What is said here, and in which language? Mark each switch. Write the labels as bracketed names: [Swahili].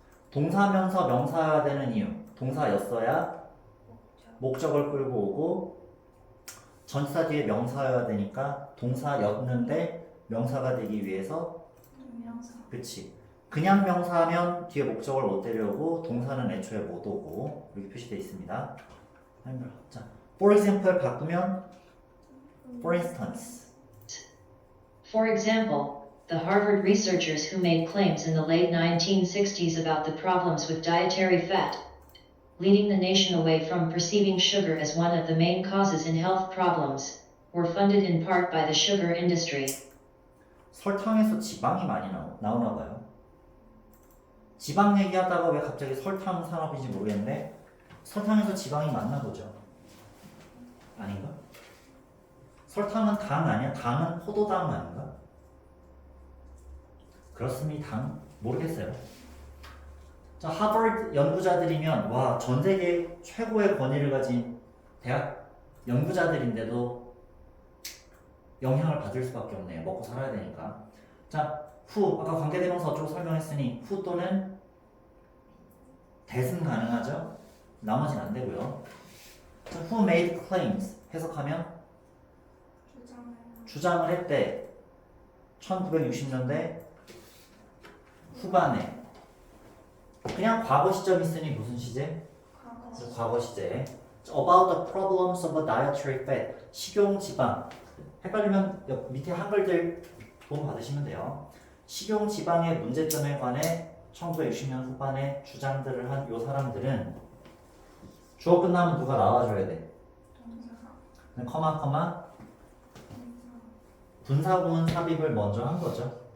[Korean] 동사면서 명사여야 되는 이유. 동사였어야 목적을 끌고 오고 전치사 뒤에 명사여야 되니까 동사였는데 명사가 되기 위해서 그치. 그냥 명사하면 뒤에 목적을 못 데려오고 동사는 애초에 못 오고 이렇게 표시되어 있습니다. 자, for example 바꾸면 for instance. [English] For example, the Harvard researchers who made claims in the late 1960s about the problems with dietary fat, leading the nation away from perceiving sugar as one of the main causes in health problems, were funded in part by the sugar industry. [Korean] 설탕에서 지방이 많이 나오나 봐요. 지방 얘기하다가 왜 갑자기 설탕 산업인지 모르겠는데 설탕에서 지방이 많나 보죠. 아닌가? 설탕은 당 아니야? 당은 포도당 아닌가? 그렇습니다. 당 모르겠어요. 자, 하버드 연구자들이면 와, 전 세계 최고의 권위를 가진 대학 연구자들인데도 영향을 받을 수밖에 없네요. 먹고 살아야 되니까. 자, who 아까 관계대명사 어쩌고 설명했으니 who 또는 that은 가능하죠. 나머지는 안 되고요. 자, who made claims 해석하면 주장을 했대. 1960년대 후반에 그냥 과거 시점 있으니 무슨 시제? 과거 시제. [English] About the problems of dietary fat [Korean] 식용 지방. 헷갈리면 밑에 한글들 도움 받으시면 돼요. 식용 지방의 문제점에 관해 1960년 후반에 주장들을 한 요 사람들은 주어 끝나면 누가 나와줘야 돼? 커마 분사구문 삽입을 먼저 한 거죠.